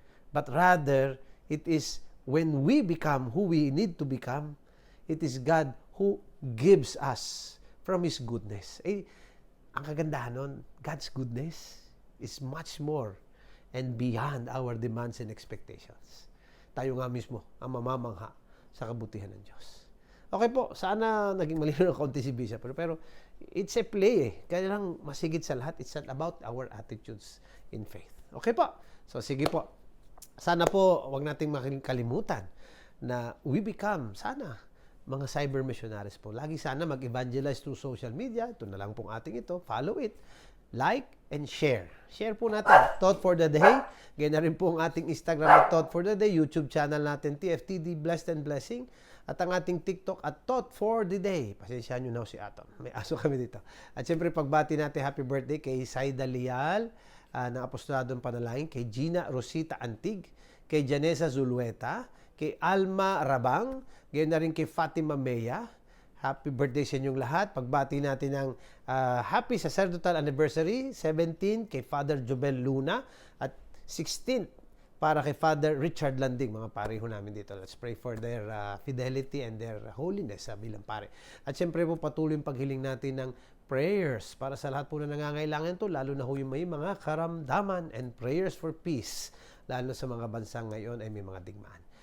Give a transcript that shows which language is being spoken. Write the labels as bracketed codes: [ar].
[en] But rather, it is when we become who we need to become, it is God who gives us from His goodness. [tl] Ang kagandahan nun, [en] God's goodness is much more and beyond our demands and expectations. [tl] Tayo nga mismo ang mamamangha sa kabutihan ng Diyos. Okay po, sana naging malinaw ng kaunti si Bishop. [en] Pero it's a play [tl] Kaya lang masigit sa lahat, [en] it's not about our attitudes in faith. [tl] Okay po. So sige po. Sana po, wag nating makalimutan na [en] we become, [tl] sana, mga cyber missionaries po. Lagi sana mag-evangelize through social media. Ito na lang pong ating ito. [en] Follow it. Like and share. [tl] Share po natin. [en] Thought for the Day. [tl] Ganyan na rin po ang ating Instagram at Thought for the Day. YouTube channel natin, TFTD Blessed and Blessing. At ang ating TikTok at Thought for the Day. Pasensyahan nyo na si Atom. May aso kami dito. At syempre, pagbati natin happy birthday kay Saida Lial ng Apostoladong Panalangin, kay Gina Rosita Antig, kay Janessa Zulueta, kay Alma Rabang, ganyan na rin kay Fatima Mea. Happy birthday sa inyong lahat. Pagbati natin ng happy sacerdotal anniversary, 17 kay Father Jobel Luna at 16 para kay Father Richard Landing, mga pare ho namin dito. [en] Let's pray for their fidelity and their holiness [tl] bilang pare. At syempre po patuloy yung paghiling natin ng prayers para sa lahat po na nangangailangan to, lalo na ho yung may mga karamdaman, [en] and prayers for peace, [tl] lalo sa mga bansang ngayon ay may mga digmaan.